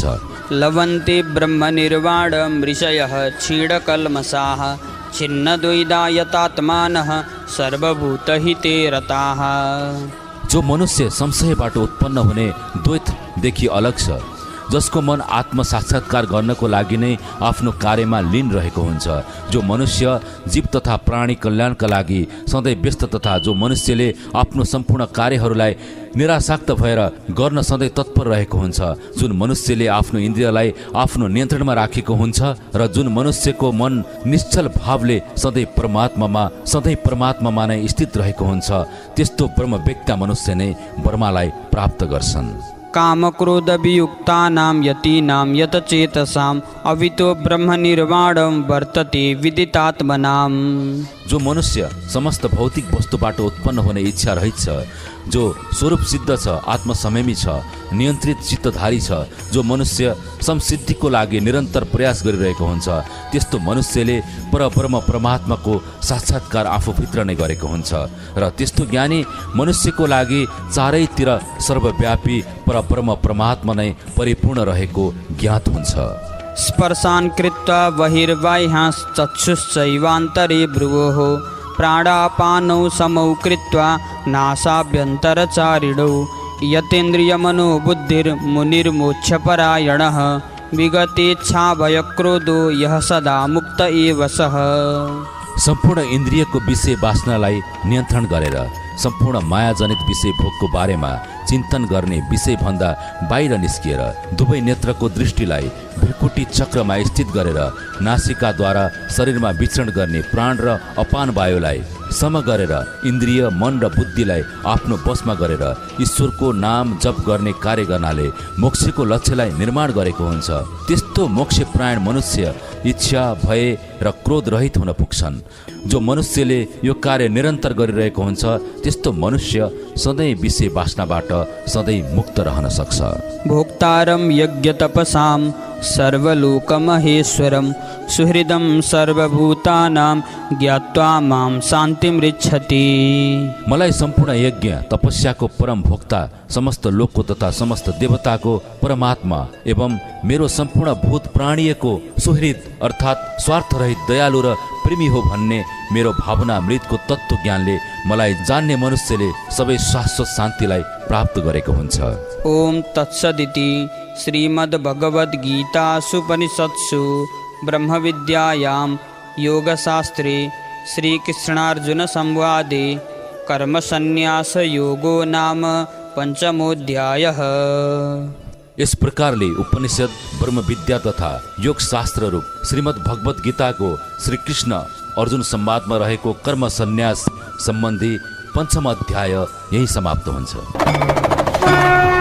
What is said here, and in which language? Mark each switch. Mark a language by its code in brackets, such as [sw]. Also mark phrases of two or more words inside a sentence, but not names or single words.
[sa] लभन्ते ब्रह्मनिर्वाणं ऋषयः क्षीणकल्मषाः छिन्नद्वैधायतात्मानः सर्वभूतहिते रताः। [ne] जो मनुष्य संशयबाट उत्पन्न हुने द्वैतदेखि अलग छ, जसको मन आत्म साक्षात्कार गर्नको लागि नै आफ्नो कार्यमा लीन रहेको हुन्छ, जो मनुष्य जीव तथा प्राणी कल्याणका लागि सधैँ व्यस्त तथा जो मनुष्यले आफ्नो सम्पूर्ण कार्यहरूलाई निरासक्त भएर गर्न सधैँ तत्पर रहेको हुन्छ, जुन मनुष्यले आफ्नो इन्द्रियलाई आफ्नो नियन्त्रणमा राखेको हुन्छ र जुन मनुष्यको मन निश्चल भावले सधैँ परमात्मामा नै स्थित रहेको हुन्छ, त्यस्तो ब्रह्मव्यक्ता मनुष्य नै ब्रह्मलाई प्राप्त गर्छन्। [sa] कामक्रोधवियुक्तानां यतीनां यतचेतसाम् अवितो ब्रह्मनिर्वाणं वर्तते विदितात्मनाम्। [ne] जो मनुष्य समस्त भौतिक वस्तुबाट उत्पन्न हुने इच्छा रहित छ, जो स्वरूप सिद्ध छ, आत्मसंयमी छ, नियन्त्रित चित्तधारी छ, जो मनुष्य समसिद्धिको लागि निरन्तर प्रयास गरिरहेको हुन्छ, त्यस्तो मनुष्यले परब्रह्म परमात्माको साक्षात्कार आफूभित्र नै गरेको हुन्छ र त्यस्तो ज्ञानी मनुष्यको लागि चारैतिर सर्वव्यापी परब्रह्म परमात्मा नै परिपूर्ण रहेको ज्ञात हुन्छ। [sa] स्पर्शान् कृत्वा बहिर्बाह्याश्चक्षुश्चैवान्तरे भ्रुवोः प्राणापानौ समौ कृत्वा नासाभ्यन्तरचारिणौ यतेन्द्रियमनोबुद्धिर्मुनिर्मोक्षपरायणः विगतेच्छाभयक्रोधो यः सदा मुक्त एव सः। [ne] सम्पूर्ण इन्द्रियको विषय वासनालाई नियन्त्रण गरेर सम्पूर्ण मायाजनित विषय भोगको बारेमा चिन्तन गर्ने विषयभन्दा बाहिर निस्किएर दुवै नेत्रको दृष्टिलाई भ्रिकुटी चक्रमा स्थित गरेर नासिकाद्वारा शरीरमा विचरण गर्ने प्राण र अपान वायुलाई सम गरेर इन्द्रिय मन र बुद्धिलाई आफ्नो वशमा गरेर ईश्वरको नाम जप गर्ने कार्य गर्नाले मोक्षको लक्ष्यलाई निर्माण गरेको हुन्छ। त्यस्तो मोक्षप्रायण मनुष्य इच्छा भय र क्रोध रहित हुन पुग्छन्। जो मनुष्यले यो कार्य निरन्तर गरिरहेको हुन्छ त्यस्तो मनुष्य सधैँ विषय वासनाबाट सधैँ मुक्त रहन सक्छ। [sa] भोक्तारं यज्ञतपसां सर्वलोकमहेश्वरं सुहृदं सर्वभूतानां ज्ञात्वा मां शान्तिमृच्छति। [ne] मलाई सम्पूर्ण यज्ञ तपस्याको परम भोक्ता, समस्त लोकको तथा समस्त देवताको परमात्मा एवं मेरो सम्पूर्ण भूत प्राणीको सुहृद अर्थात् स्वार्थरहित दयालु र प्रेमी हो भन्ने मेरो भावना मृतको तत्त्व ज्ञानले मलाई जान्ने मनुष्यले सबै शाश्वत शान्तिलाई प्राप्त गरेको हुन्छ। [sa] ओम तत्सदिति श्रीमद्भगवद्गीतासूपनिषत्सु ब्रह्मविद्यायां योगशास्त्रे श्रीकृष्णार्जुन संवादे कर्मसन्न्यासयोगो नाम पंचमोऽध्यायः। [ne] यस प्रकारले उपनिषद ब्रह्म विद्या तथा योग शास्त्र रूप श्रीमद् भगवत गीताको श्री कृष्ण अर्जुन संवादमा रहेको कर्म सन्यास सम्बन्धी 5म अध्याय यही समाप्त हुन्छ।